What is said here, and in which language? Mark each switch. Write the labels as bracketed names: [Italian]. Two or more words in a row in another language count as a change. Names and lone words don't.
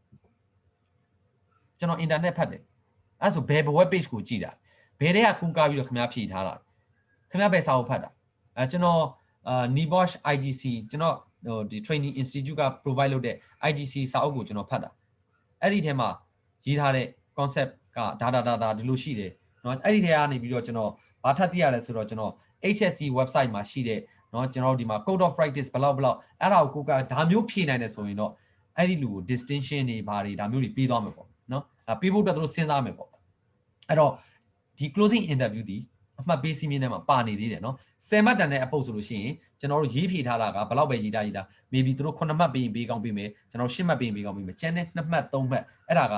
[Burmese] ကျွန်တော် internet ဖတ်တယ်အဲ့ဆိုဘယ် web page ကိုကြည့်တာဘယ်တွေကကူးကားပြီးတော့ခင်ဗျားဖြေထားတာခင်ဗျားဘယ်စာအုပ်ဖတ်တာကျွန်တော်Nibosh IGC ကျွန်တော်ဒီ [English] training institute [Burmese] က provide လုပ်တဲ့ IGC စာအုပ်ကိုကျွန်တော်ဖတ်တာအဲ့ဒီထဲမှာရေးထားတဲ့ concept ကဒါဒီလိုရှိတယ်เนาะအဲ့ဒီထဲကနေပြီးတော့ကျွန်တော်ဘာထပ်သိရလဲဆိုတော့ကျွန်တော် HSC website မှာ ရှိတဲ့เนาะကျွန်တော်ဒီမှာ [English] code of practice [Burmese] ဘလောက်အဲ့ဒါကိုကိုကဒါမျိုးဖြည့်နိုင်တယ်ဆိုရင်တော့အဲ့ဒီလူကို distinction တွေဘာတွေဒါမျိုးတွေပေးသွားမယ်ပေါ့เนาะပေးဖို့အတွက်သူတို့စဉ်းစားမယ်ပေါ့အဲ့တော့ဒီ [English] closing interview [Burmese] ဒီအမှတ်ပေးစီးမြင်ထဲမှာပါနေသေး တယ်เนาะ 10မှတ်တန်တဲ့အပုတ်ဆိုလို့ရှိရင်ကျွန်တော်တို့ရေးဖြည့်ထားတာကဘယ်လောက်ပဲရေးထား maybe သူတို့9မှတ်ပေးရင်ပေးကောင်းပေးမယ်ကျွန်တော်10မှတ်ပေးရင်ပေးကောင်းပေးမယ်ကျန်တဲ့2မှတ်3မှတ်အဲ့ဒါက